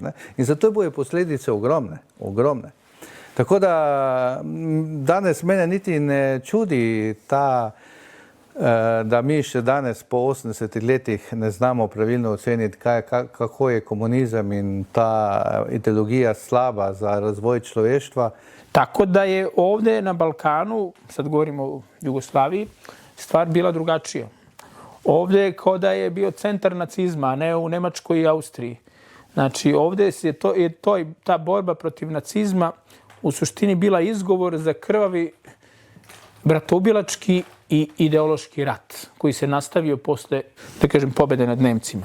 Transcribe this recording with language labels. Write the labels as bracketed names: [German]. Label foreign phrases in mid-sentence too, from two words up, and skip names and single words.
[Slovenian] In zato bojo posledice ogromne. Tako da danes mene niti ne čudi da mi še danes po 80 letih ne znamo pravilno oceniti, kako je komunizem in ta ideologija slaba za razvoj človeštva. [Serbian] Tako da je ovdje na Balkanu, sad govorimo o Jugoslaviji, stvar bila drugačija. Ovdje je kao da je bio centar nacizma, a ne u Nemačkoj i Austriji. Znači, ovdje je ta borba protiv nacizma u suštini bila izgovor za krvavi bratoubilački i ideološki rat koji se nastavio posle, da kažem, pobjede nad Nemcima.